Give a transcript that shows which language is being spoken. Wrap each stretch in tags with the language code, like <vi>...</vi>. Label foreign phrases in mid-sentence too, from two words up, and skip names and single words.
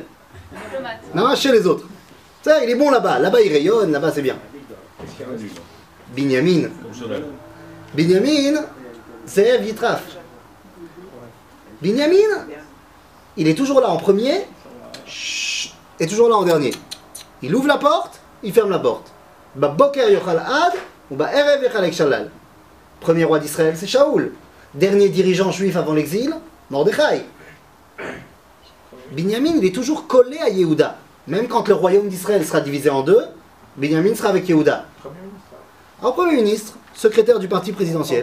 <fr>Non, chez les autres. Ça, il est bon là-bas. Là-bas, il rayonne. Là-bas, c'est bien. Binyamin. Binyamin, c'est Yitraf. Binyamin, il est toujours là en premier et toujours là en dernier. Il ouvre la porte, il ferme la porte.</fr> <he>בבוקר יאכל עד ולערב יחלק שלל.</he> <fr>Premier roi d'Israël, c'est Shaoul. Dernier dirigeant juif avant l'exil, Mordechai. Binyamin, il est toujours collé à Yehuda. Même quand le royaume d'Israël sera divisé en deux, Binyamin sera avec Yehuda. En Premier ministre, secrétaire du parti présidentiel.</fr>